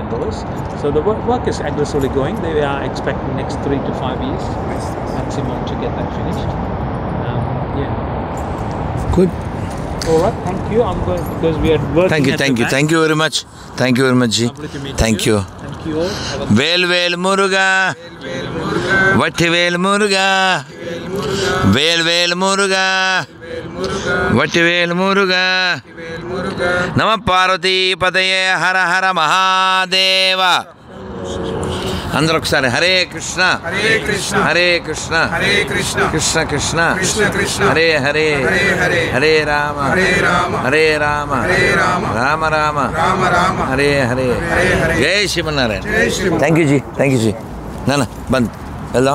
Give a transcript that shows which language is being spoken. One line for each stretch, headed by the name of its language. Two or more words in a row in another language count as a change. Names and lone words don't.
English: So the work is aggressively going. They are expecting next 3 to 5 years maximum to get that finished. Good. All right. Thank you. I'm going because we are working. Thank you, at thank the you, back. thank you very much. Thank you very much, Ji. Lovely to meet Thank you. Thank you all. Have a
Tamil: வேல் வேல் முருகா. வெற்றி வேல் முருகா. வேல் வேல் முருகா. வெற்றி வேல் முருகா.
Sanskrit: नम पार्वती पतये हर हर महादेव.
Telugu: అందరూ ఒకసారి
Sanskrit: హరే కృష్ణ హరే కృష్ణ హరే కృష్ణ హరే కృష్ణ కృష్ణ కృష్ణ కృష్ణ కృష్ణ హరే హరే హరే హరే హరే రామ హరే రామ హరే రామ హరే రామ రామ రామ రామ రామ హరే హరే హరే హరే జై శ్రీమన్నారాయణ జై శ్రీమన్నారాయణ.
English: thank you
Telugu: జీ నాన్న బంద్ వెళ్దాం